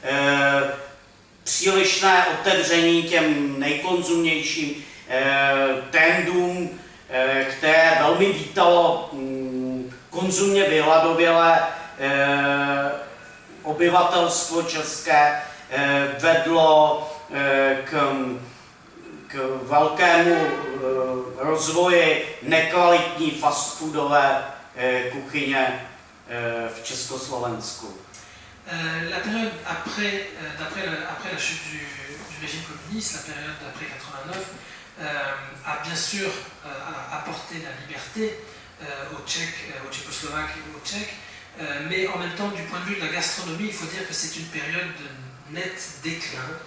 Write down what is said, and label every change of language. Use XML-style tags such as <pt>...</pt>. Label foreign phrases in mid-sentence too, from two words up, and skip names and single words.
<cs>přílišné otevření těm nejkonzumnějším trendům, které velmi vítalo konzumně vyhladovělé obyvatelstvo české, vedlo k velkému rozvoji nekvalitní fastfoodové kuchyně v Československu.</cs> <fr>La période après la chute du régime communiste, la période d'après 89, a bien sûr apporté la liberté aux Tchèques, aux Tchécoslovaques et aux Tchèques, Mais en même temps, du point de vue de la gastronomie, il faut dire que c'est une période de net déclin.</fr>